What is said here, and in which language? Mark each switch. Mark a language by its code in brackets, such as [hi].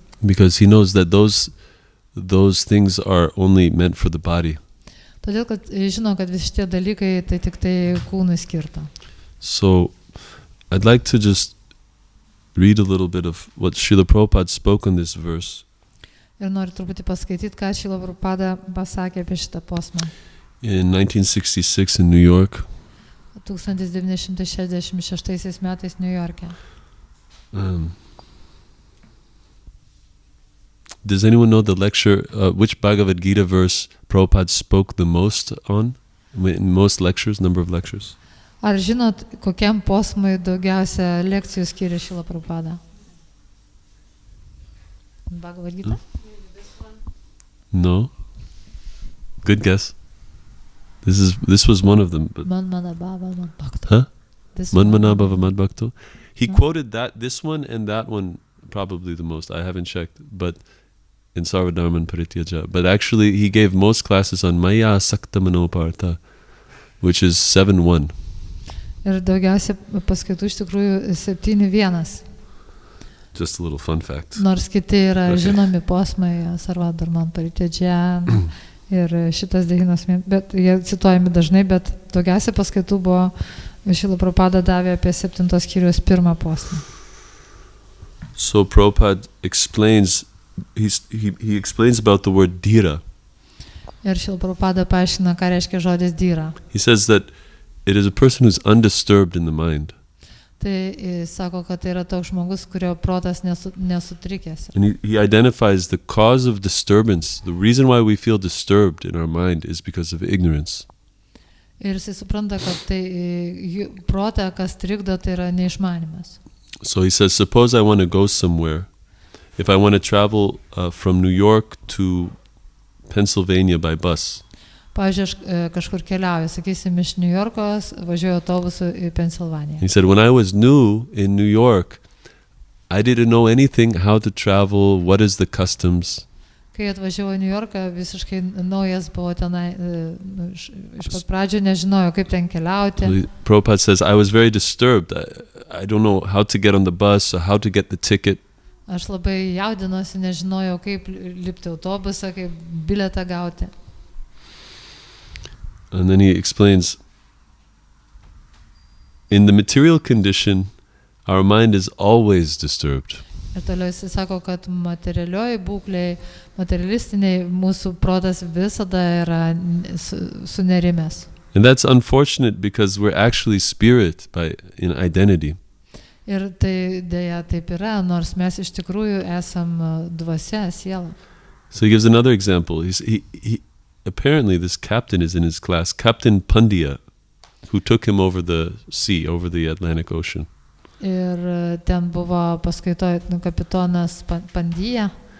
[en] Because he knows that those things are only meant for the body. [lt] Todėl, kad žino, kad visi šitie dalykai tai tik tai kūnui skirta. [en] So, I'd like to just read a little bit of what Srila Prabhupada spoke on this verse. [lt] Ir noriu truputį paskaityti, ką Srila Prabhupada pasakė apie šitą posmą. [en] In 1966 in New York. [lt] 1966 metais New York'e. [en] Does anyone know the lecture, which Bhagavad-gītā verse Prabhupada spoke the most on? In most lectures, number of lectures? [lt] Ar žinot, kokiam posmui daugiausia lekcijų skiria Srila Prabhupada? [en] Bhagavad-gītā? No. Good guess. This was one of them. [sa] Manmanabhava Madbhakto. Huh? Manmanabhava Madbhakto. [en] He quoted this one and that one probably the most. I haven't checked, but in Sarvadharman Parityaja. But actually, he gave most classes on Maya Sakta Manopartha, which is 7-1. [lt] Ir daugiausia paskaitų iš tikrųjų 7-1. [en] Just a little fun fact. [lt] Nors kiti yra žinomi posmai, Sarvadharman Parityaja ir šitas devynas, bet jie cituojami dažnai, bet daugiausia paskaitų buvo Srila Prabhupada davė apie 7 skyriaus 1 posmą. [en] So Prabhupada explains, he explains about the word dhira. [lt] Ir Srila Prabhupada paaiškina, ką reiškia žodis dhira. [en] He says that it is a person who's undisturbed in the mind. [lt] Tai sako, kad tai yra toks žmogus, kurio protas nesutrikęs. [en] And he identifies the cause of disturbance. The reason why we feel disturbed in our mind is because of ignorance. [lt] Ir jisai supranta, kad tai protą, kas trikdo, tai yra neišmanimas. [en] So he says, suppose I want to go somewhere. If I want to travel from New York to Pennsylvania by bus. [lt] Pavyzdžiui, aš kažkur keliauju, sakysim, iš New Yorko, važiuoju autobusu į Pensilvaniją. [en] He said, when I was new in New York, I didn't know anything how to travel, what is the customs. [lt] Kai atvažiavau į New Yorką, visiškai naujas buvo tenai, iš pat pradžių nežinojau, kaip ten keliauti. [en] Prabhupada says, I was very disturbed. I don't know how to get on the bus or how to get the ticket. [lt] Aš labai jaudinosi, nežinojau, kaip lipti autobusą, kaip bilietą gauti. [en] And then he explains, in the material condition, our mind is always disturbed. [lt] Ir toliau jis sako, kad materialioji būklei, materialistiniai mūsų protas visada yra sunerimęs. [en] And that's unfortunate because we're actually spirit in identity. [lt] Ir tai dėja taip yra, nors mes iš tikrųjų esam dvasia, siela. [en] So he gives another example. Apparently this captain is in his class, Captain Pandya, who took him over the sea, over the Atlantic Ocean. [lt] Ir ten buvo paskaitoje kapitonas Pandya.